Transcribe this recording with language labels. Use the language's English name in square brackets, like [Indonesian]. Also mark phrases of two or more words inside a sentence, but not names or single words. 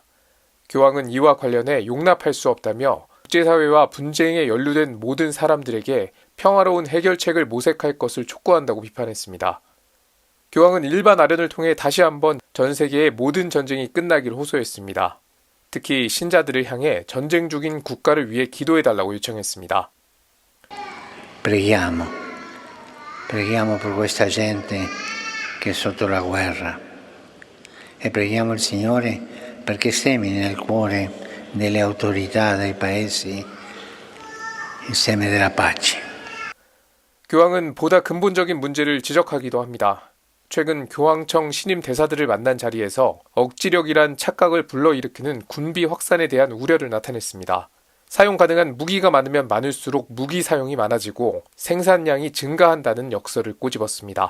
[Korean] 교황은 이와 관련해 용납할 수 없다며 국제사회와 분쟁에 연루된 모든 사람들에게 평화로운 해결책을 모색할 것을 촉구한다고 비판했습니다. 교황은 일반 아련을 통해 다시 한번 전 세계의 모든 전쟁이 끝나길 호소했습니다. 특히 신자들을 향해 전쟁 중인 국가를 위해 기도해달라고 요청했습니다. [Italian] Preghiamo per questa gente che è sotto la guerra e preghiamo il Signore perché semini nel cuore delle autorità dei paesi il seme della pace. [Korean] 교황은 보다 근본적인 문제를 지적하기도 합니다. 최근 교황청 신임 대사들을 만난 자리에서 억지력이란 착각을 불러일으키는 군비 확산에 대한 우려를 나타냈습니다. 사용 가능한 무기가 많으면 많을수록 무기 사용이 많아지고 생산량이 증가한다는 역설을 꼬집었습니다.